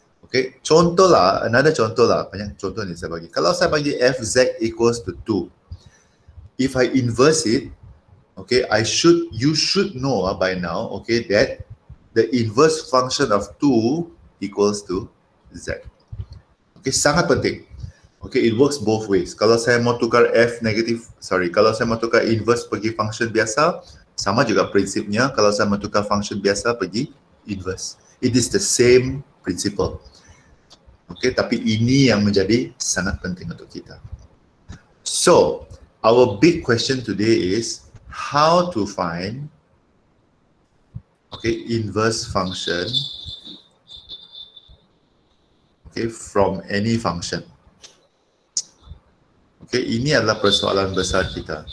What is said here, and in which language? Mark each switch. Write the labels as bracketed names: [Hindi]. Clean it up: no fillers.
[English] Okay, [Malay] contoh lah, [English] another contoh lah, [Malay] banyak contoh ni saya bagi. Kalau saya bagi [English] fz equals to 2, if I inverse it, okay, you should know by now, okay, that the inverse function of 2 equals to z. [Malay] Okay, sangat penting. Okay, [English] it works both ways. [Malay] Kalau saya mau tukar kalau saya mau tukar inverse pergi function biasa, sama juga prinsipnya. Kalau saya mau tukar function biasa pergi inverse. [English] It is the same principle. [Malay] Okay, tapi ini yang menjadi sangat penting untuk kita. [English] So, our big question today is how to find, okay, inverse function, okay, from any function. [Malay] Okay, ini adalah persoalan besar kita.